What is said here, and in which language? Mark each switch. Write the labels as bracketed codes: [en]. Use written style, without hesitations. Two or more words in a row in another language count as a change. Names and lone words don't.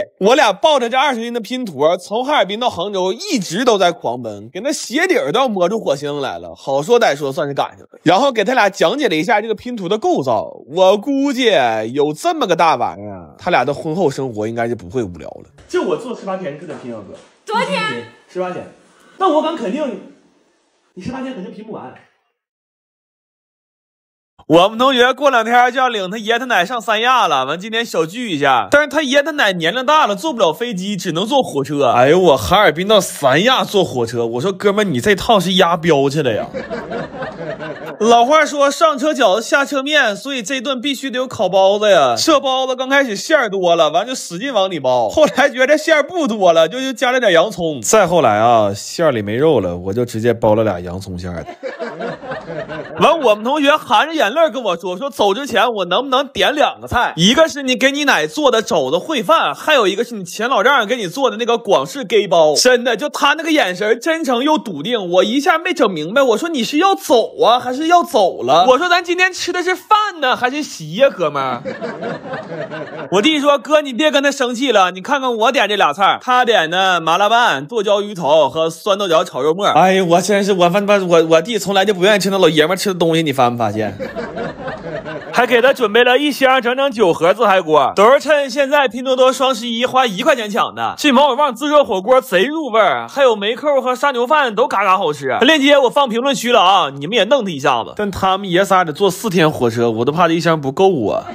[zh] 我倆抱着這20斤的拼圖，從哈爾濱到杭州一直都在狂奔，給那鞋底兒都要磨出火星來了。好說歹說算是趕上了，然後給他倆講解了一下這個拼圖的構造。我估計有這麼個大玩意兒，他倆的婚後生活應該是不會無聊了。就我做18天是得拼啊哥，多少天？18天。那我敢肯定你18天肯定拼不完。我们同學過2天就要領他爺他奶上三亞了，完今天小聚一下。但是他爺他奶年齡大了，坐不了飛機，只能坐火車。哎呦，我哈爾濱到三亞坐火車，我說哥們，你這趟是押標去了呀？老話說上車餃子下車面，所以這頓必須得有烤包子呀。這包子剛開始餡兒多了，完就使勁往裡包，後來覺得餡兒不多了，就加了點洋蔥。再後來啊，餡兒裡沒肉了，我就直接包了俩洋蔥餡的。完，我們同學含着眼淚跟我說走之前我能不能點2个菜，一个是你给你奶做的肘子烩飯，還有一個是你前老丈人給你做的那個廣式雞包。真的，就他那個眼神真誠又篤定，我一下沒整明白，我說你是要走啊還是要走了？我說咱今天吃的是飯呢還是席呀，哥們兒？我弟說哥你別跟他生氣了，你看看我點這倆菜，他點的麻辣拌、剁椒魚頭和酸豆角炒肉末。哎呀，我真是我弟從來就不願意吃那老爺們吃的東西，你發沒發現？還給他準備了一箱整整9盒自嗨鍋，都是趁現在拼多多雙11花1塊錢搶的。這毛血旺自熱火鍋賊入味兒，還有梅扣和沙牛飯都嘎嘎好吃。鏈接我放評論區了啊，你們也弄他一下子。但他們爺仨得坐4天火車，我都怕這一箱不夠啊。